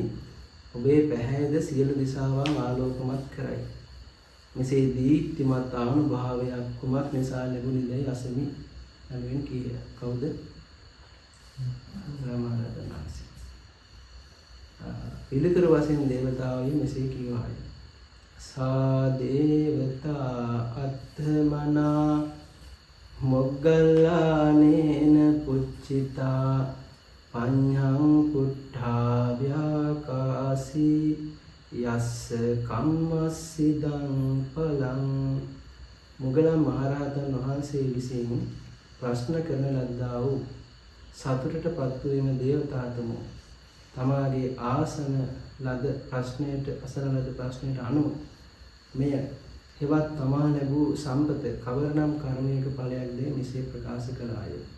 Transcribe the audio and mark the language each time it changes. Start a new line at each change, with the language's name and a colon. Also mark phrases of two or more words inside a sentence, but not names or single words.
Sinhala: ඔබේ පැහැයද සියලු දිසාවන් ආලෝකමත් කරයි. මෙසේ දීප්තිමත් ආනුභාවයක් කුමක් නිසා ලැබුණේදැයි අසමි යනුවෙන් කීය. කවුද? රාමරතන වහන්සේ. පිළිතුරු වශයෙන් දේවතාවෝ මෙසේ කීවාය.
Pali: සා දේවතා අත්ථමනා මොග්ගල්ලානේන පුච්චිතා පඤ්ඤං පුට්ඨා ව්‍යාකාසී යස්ස කම්මස්සිදං පලං.
Sinhala: මුගලන් මහරහතන් වහන්සේ විසින් ප්‍රශ්න කරන ලද්දා වූ සතුටටපත් වීම දේවතාතමෝ තමාගේ ආසන ලද ප්‍රශ්නයට අසන ලද ප්‍රශ්නයට අනුව මෙය හෙවත් තමා ලැබූ සම්පත කවරනම් කර්මයක ඵලයක්ද මෙසේ ප්‍රකාශ කළාය.